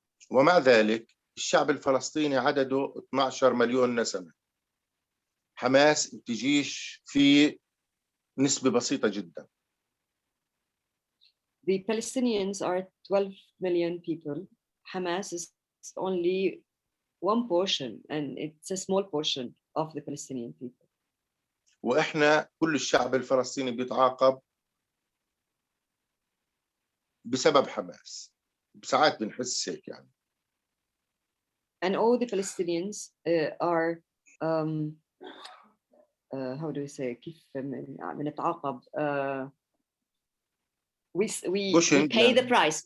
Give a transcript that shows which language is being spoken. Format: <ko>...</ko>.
<ar>ومع ذلك الشعب الفلسطيني عدده 12 مليون نسمة. حماس بتجيش في نسبة بسيطة جدا.</ar> <en>The Palestinians are 12 million people. Hamas is only one portion, and it's a small portion of the Palestinian people.</en> <ar>وإحنا كل الشعب الفلسطيني بيتعاقب بسبب حماس. بساعات بنحس هيك يعني.</ar> <en>And all the Palestinians are how do we say</en> <ar>كيف بنتعاقب</ar> <en>we pay the price.</en>